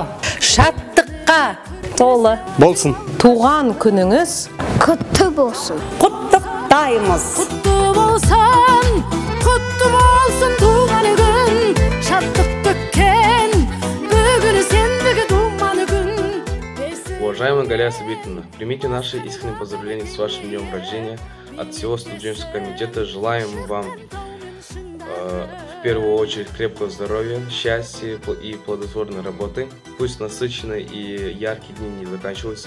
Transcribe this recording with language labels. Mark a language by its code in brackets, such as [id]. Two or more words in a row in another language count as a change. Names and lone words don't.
[kk] шаттыққа толы болсын. туған күніңіз құтты болсын. Құттықтаймыз. Құтты болсын туған күн, шаттық төккен, бүгін сендігі думан күн. [ru] Уважаемая Галя Сабитовна, примите наши искренние поздравления с вашим днем рождения. От всего студенческого комитета желаем вам в первую очередь крепкого здоровья, счастья и плодотворной работы. Пусть насыщенные и яркие дни не заканчиваются.